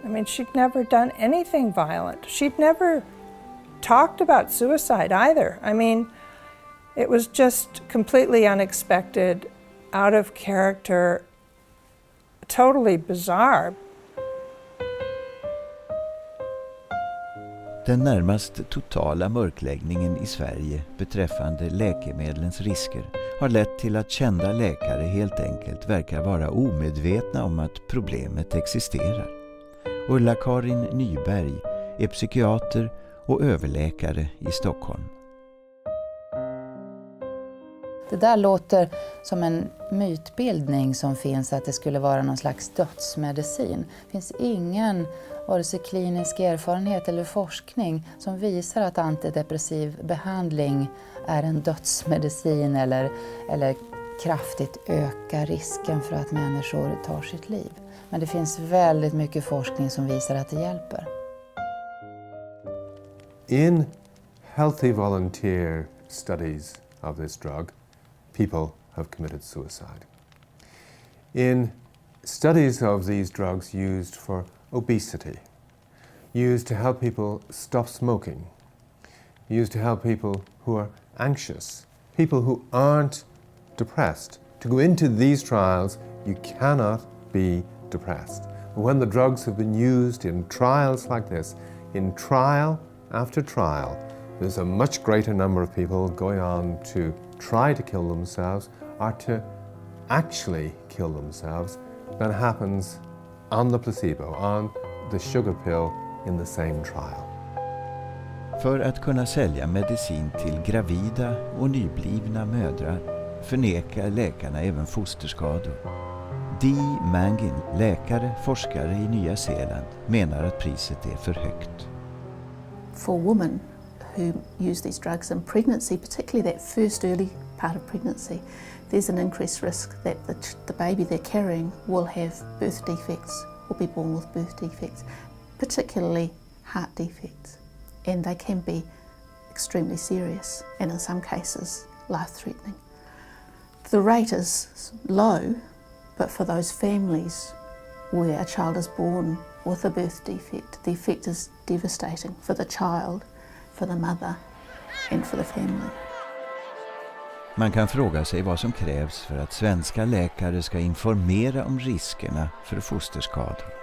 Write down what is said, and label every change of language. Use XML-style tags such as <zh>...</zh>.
<en>I mean, she'd never done anything violent. She'd never talked about suicide either. I mean, It was just completely unexpected, out of character, totally bizarre.</en> <sv>Den närmast totala mörkläggningen i Sverige beträffande läkemedlens risker har lett till att kända läkare helt enkelt verkar vara omedvetna om att problemet existerar. Ulla-Karin Nyberg är psykiater och överläkare i Stockholm. Det där låter som en mytbildning som finns, att det skulle vara någon slags dödsmedicin. Det finns ingen vare sig klinisk erfarenhet eller forskning som visar att antidepressiv behandling är en dödsmedicin eller kraftigt ökar risken för att människor tar sitt liv. Men det finns väldigt mycket forskning som visar att det hjälper.</sv> <en>In healthy volunteer studies of this drug, people have committed suicide. In studies of these drugs used for obesity, used to help people stop smoking, used to help people who are anxious, people who aren't depressed. To go into these trials, you cannot be depressed. When the drugs have been used in trials like this, in trial after trial, there's a much greater number of people going on to try to kill themselves or to actually kill themselves than happens on the placebo, on the sugar pill in the same trial.</en> <sv>För att kunna sälja medicin till gravida och nyblivna mödrar förnekar läkarna även fosterskador. Dee Mangin, läkare, forskare i Nya Zeeland, menar att priset är för högt.</sv> <en>For women who use these drugs in pregnancy, particularly that first early part of pregnancy, there's an increased risk that the baby they're carrying will have birth defects, will be born with birth defects, particularly heart defects. And they can be extremely serious and in some cases life-threatening. The rate is low, but for those families where a child is born with a birth defect, the effect is devastating for the child, for the mother and for the family.</en> <sv>Man kan fråga sig vad som krävs för att svenska läkare ska informera om riskerna för fosterskador.</sv>